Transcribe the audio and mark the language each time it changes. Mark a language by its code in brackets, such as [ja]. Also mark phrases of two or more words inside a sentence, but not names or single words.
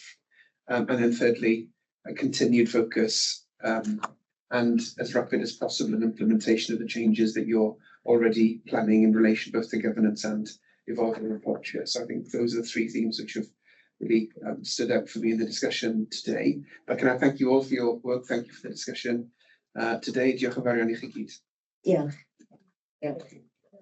[en] And then thirdly, a continued focus and as rapid as possible in implementation of the changes that you're already planning in relation both to governance and evolving report share. So I think those are the three themes which have really stood out for me in the discussion today. But can I thank you all for your work? Thank you for the discussion today. [cy] Diolch yn fawr iawn i chi gyd. Diolch.